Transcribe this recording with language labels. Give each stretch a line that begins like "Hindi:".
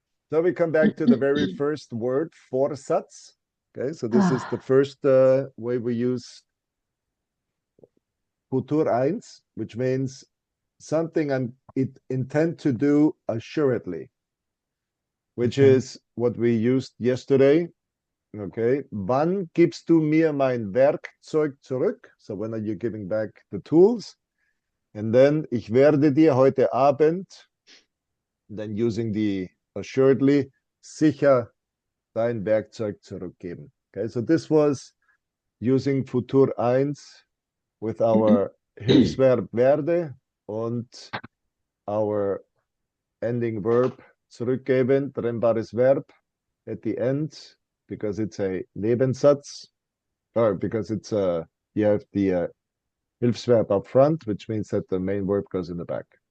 English: So we come back to the very first word, Vorsatz. Okay, so this is the first way we use Futur eins, which means something it intend to do assuredly, which Okay. is what we used yesterday.
German: Okay, wann gibst du mir mein Werkzeug zurück?
English: So when are you giving back the tools? And then
German: ich werde dir heute Abend,
English: then using the assuredly,
German: sicher dein Werkzeug zurückgeben.
English: Okay, so this was using Futur eins with our Hilfsverb werde und our ending verb zurückgeben, trennbares Verb at the end, because it's a Nebensatz, or because it's you have the Hilfsverb up front, which means that the main verb goes in the back.